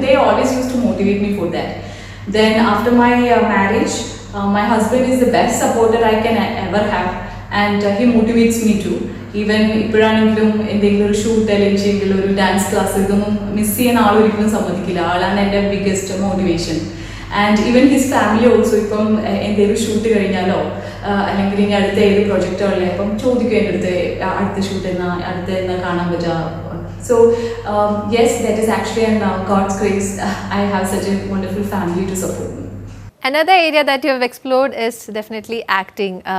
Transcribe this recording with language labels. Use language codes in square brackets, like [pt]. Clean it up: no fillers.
[en] They always use to motivate me for that. Then after my marriage, my husband is the best supporter I can ever have, and he motivates me too. [ml] Even ഇപ്പോഴാണെങ്കിലും എന്തെങ്കിലും ഒരു shoot അല്ലെങ്കിൽ ചെയ്യെങ്കിലും ഒരു dance class ഇതൊന്നും miss ചെയ്യാൻ ആളൊരിക്കലും സമ്മതിക്കില്ല. ആളാണ് എൻ്റെ [en] Biggest motivation. And even his family also. [ml] ഇപ്പം എന്തെങ്കിലും ഷൂട്ട് കഴിഞ്ഞാലോ അല്ലെങ്കിൽ ഇനി അടുത്ത ഏത് പ്രൊജക്റ്റുകളിലെ അപ്പം ചോദിക്കും എൻ്റെ അടുത്ത് അടുത്ത ഷൂട്ട് അടുത്ത കാണാൻ പറ്റുക. [en] So yes, that is actually an God's grace. I have such a wonderful family to support me. Another area that you have explored is definitely acting.